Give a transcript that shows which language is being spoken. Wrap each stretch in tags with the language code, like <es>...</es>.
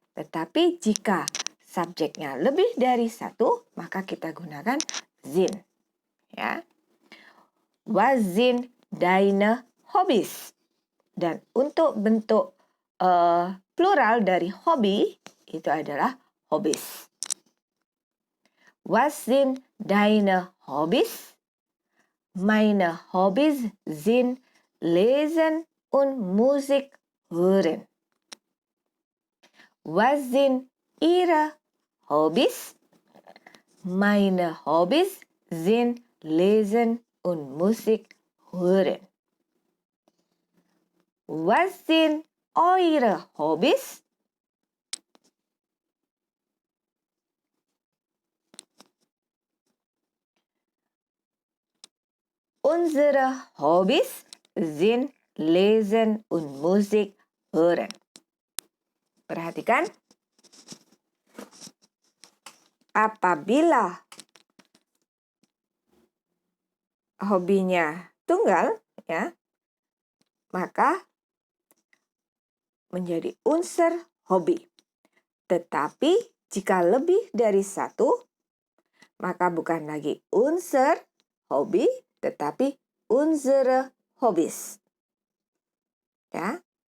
<id>Tetapi jika subjeknya lebih dari satu, maka kita gunakan sind. Ya.</id> <de>Was sind deine Hobbys?</de> <id>Dan untuk bentuk plural dari hobi itu adalah hobbies.</id> <de>Was sind deine Hobbys? Meine Hobbys sind Lesen und Musik hören. Was sind Ihre Hobbys? Meine Hobbys sind Lesen und Musik hören. Was sind eure Hobbys? Unsere Hobbys sind Lesen und Musik hören.</de> <id>Perhatikan. Apabila hobinya tunggal, ya, maka menjadi unsur hobi. Tetapi jika lebih dari satu, maka bukan lagi unsur hobi, tetapi</id> <de>unsere Hobbys.</de> <id>Ya.</id>